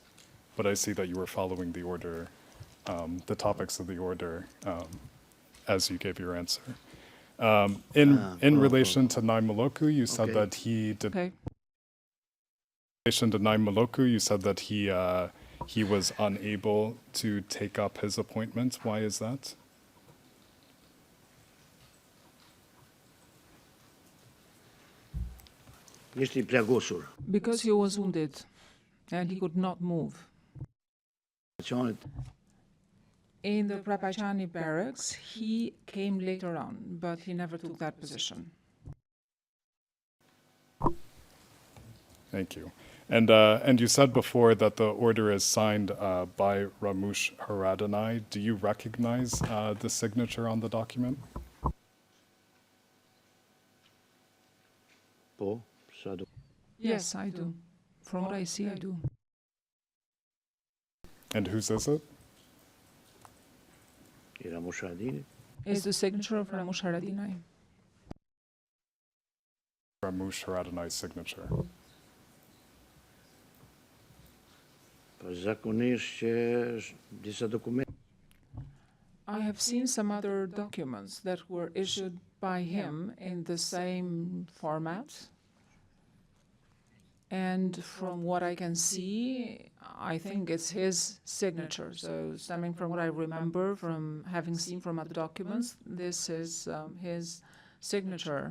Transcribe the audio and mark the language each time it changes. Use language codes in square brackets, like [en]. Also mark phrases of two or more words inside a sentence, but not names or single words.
[en] But I see that you were following the order, the topics of the order as you gave your answer. In relation to Nai Maloku, you said that he did. Okay. In relation to Nai Maloku, you said that he was unable to take up his appointment. Why is that? [sq] Ishte I plagosur. [en] Because he was wounded and he could not move. Qanit In the Prapachani barracks, he came later on, but he never took that position. Thank you. And you said before that the order is signed by Ramush Haradinaj. Do you recognize the signature on the document? [sq] po, sa do. [en] Yes, I do. From what I see, I do. And whose is it? Ira Moshadini. It's the signature of Ramush Haradinaj. Ramush Haradinaj's signature. [sq] Po zakonisht që disa dokumente [en] I have seen some other documents that were issued by him in the same format. And from what I can see, I think it's his signature. So stemming from what I remember from having seen from other documents, this is his signature.